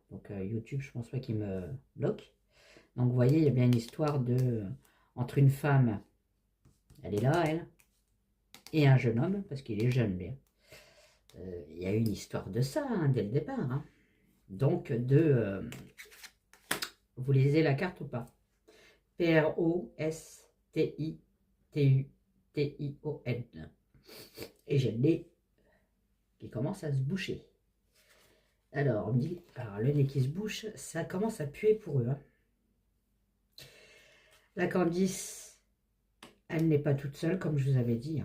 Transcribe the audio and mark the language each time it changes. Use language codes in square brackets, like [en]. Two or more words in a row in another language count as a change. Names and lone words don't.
[fr] Donc, YouTube, je pense pas qu'il me bloque. Donc, vous voyez, il y a bien une histoire entre une femme, elle est là, elle, et un jeune homme, parce qu'il est jeune, lui. Il y a eu une histoire de ça, hein, dès le départ. Hein. Donc, vous lisez la carte ou pas? P-R-O-S-T-I-T-U-T-I-O-N. Et j'ai le nez qui commence à se boucher. Alors, on me dit, alors le nez qui se bouche, ça commence à puer pour eux. Hein. La Candice, elle n'est pas toute seule, comme je vous avais dit.